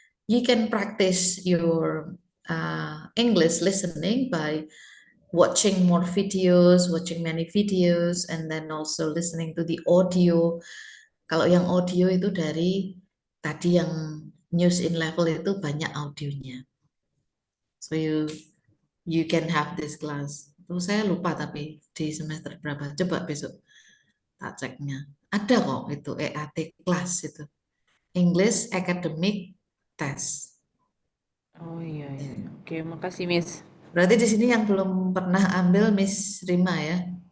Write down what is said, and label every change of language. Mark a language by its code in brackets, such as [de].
[en] You can practice your English listening by watching more videos, watching many videos, and then also listening to the audio. [id] Kalau yang audio itu dari tadi yang news in level itu banyak audionya. [en] So you can have this class. [id] Itu saya lupa tapi di semester berapa. Coba besok tak ceknya. Ada kok itu EAT class itu. [en] English Academic Test. [id] Oh iya. Oke, makasih Miss. Berarti di sini yang belum pernah ambil Miss Rima ya.